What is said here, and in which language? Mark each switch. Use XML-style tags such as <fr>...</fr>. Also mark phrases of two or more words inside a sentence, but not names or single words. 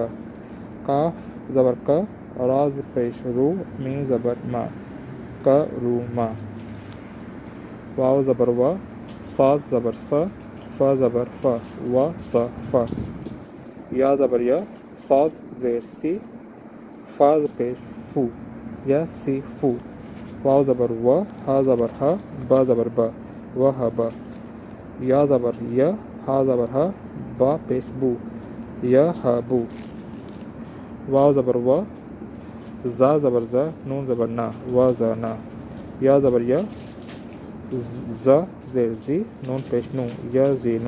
<ur>قاف زبر کا، را پیش رو، میم زبر ما، کا رو ما. واو زبر وا، صاد زبر سا، فا زبر فا، وا سا فا. یا زبر یا، صاد زیر سی، فا پیش فو، یا سی فو. واو زبر وا، ہا زبر ہا، با زبر با، وا ہا با. یا زبر یا، ہا زبر ہا، با پیش بو، یا ہا بو. واو زبر وا، زا زبر زا، نون زبر نا، وا زا نا. یا زبر یا، زا زیر زی، نون پیش نو، یا زی نو.</ur>